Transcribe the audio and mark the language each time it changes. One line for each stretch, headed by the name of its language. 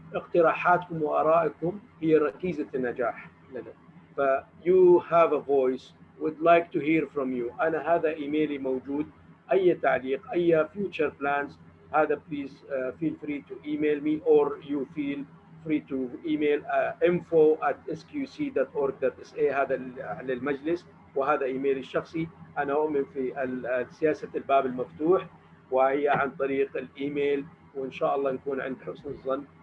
Arabic: اقتراحاتكم وآرائكم هي ركيزة النجاح لنا.
English: ف you have a voice, would like to hear from you.
Arabic: أنا هذا إيميلي موجود، أي تعليق أي
English: future plans هذا please feel free to email me or you feel free to email info@sqc.org.sa.
Arabic: هذا للمجلس وهذا إيميلي الشخصي. أنا أؤمن في سياسة الباب المفتوح وهي عن طريق الإيميل، وإن شاء الله نكون عند حسن الظن.